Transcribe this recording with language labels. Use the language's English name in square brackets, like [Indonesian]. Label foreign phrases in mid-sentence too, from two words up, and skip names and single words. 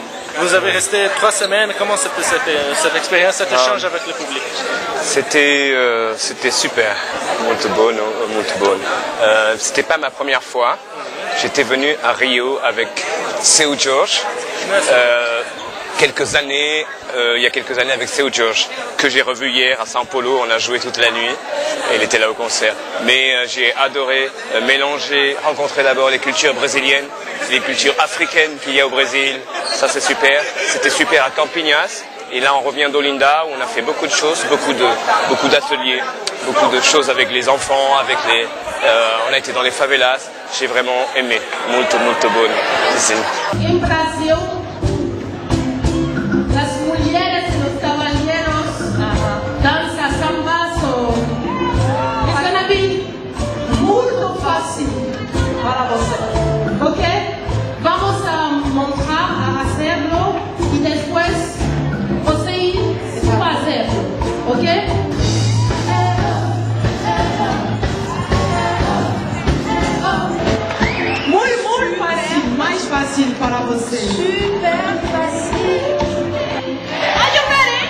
[French] Vous avez resté 3 semaines, comment c'était cette expérience, cet échange avec le public? C'était super, [Portuguese] muito bom. [French] C'était pas ma première fois. J'étais venu à Rio avec Seu Jorge. Il y a quelques années avec Seu Jorge, que j'ai revu hier à São Paulo. On a joué toute la nuit et il était là au concert. Mais j'ai adoré mélanger, rencontrer d'abord les cultures brésiliennes, les cultures africaines qu'il y a au Brésil. Ça c'est super. C'était super à Campinas. Et là on revient d'Olinda où on a fait beaucoup de choses, beaucoup d'ateliers, beaucoup de choses avec les enfants, on a été dans les favelas. J'ai vraiment aimé. [Portuguese] Muito bom. Em Brasil, las mulheres e os cavalheiros dançam samba. [English] It's gonna be [Portuguese] muito fácil para você, ok? [Spanish] Vamos a mostrar, a hacerlo [Portuguese] e depois você ir fazendo, ok? Muito fácil, mais fácil para você. Super fácil. [English] Are you ready?